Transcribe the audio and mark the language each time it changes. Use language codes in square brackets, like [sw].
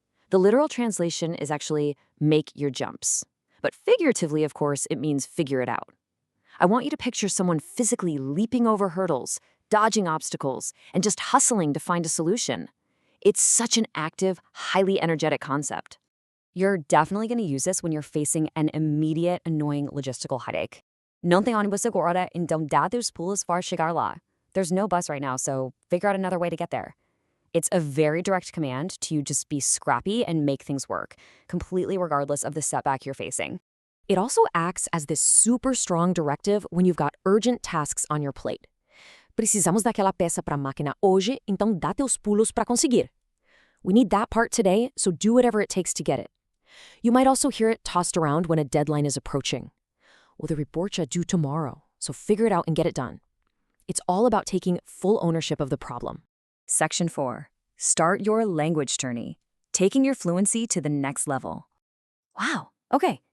[en] The literal translation is actually make your jumps. But figuratively, of course, it means figure it out. I want you to picture someone physically leaping over hurdles, dodging obstacles, and just hustling to find a solution. It's such an active, highly energetic concept. You're definitely going to use this when you're facing an immediate, annoying logistical headache. [pt] Não tem ônibus agora, então dá teus pulos para chegar lá. [en] There's no bus right now, so figure out another way to get there. It's a very direct command to just be scrappy and make things work, completely regardless of the setback you're facing. It also acts as this super strong directive when you've got urgent tasks on your plate. [pt] Precisamos daquela peça para a máquina hoje, então dá teus pulos para conseguir. [en] We need that part today, so do whatever it takes to get it. You might also hear it tossed around when a deadline is approaching. Well, the report's due tomorrow, so figure it out and get it done. It's all about taking full ownership of the problem. Section 4. Start your language journey, taking your fluency to the next level. Wow, okay.